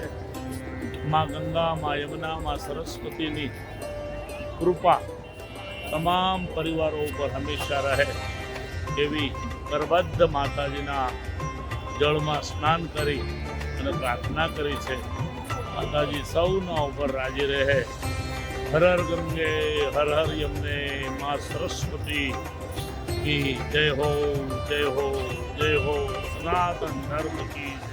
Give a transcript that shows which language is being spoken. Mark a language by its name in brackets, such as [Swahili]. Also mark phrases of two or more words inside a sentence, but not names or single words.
[Gujarati] મા ગંગા, મા યમુના, મા સરસ્વતીની કૃપા તમામ પરિવારો ઉપર હંમેશા રહે એવી કરબદ્ધ માતાજીના જળમાં સ્નાન કરી અને પ્રાર્થના કરી છે. માતાજી સૌના ઉપર રાજી રહે. હર હર ગંગે, હર હર યમને, મા સરસ્વતી [Hindi] की जय हो, जय हो, जय हो. सनातन धर्म की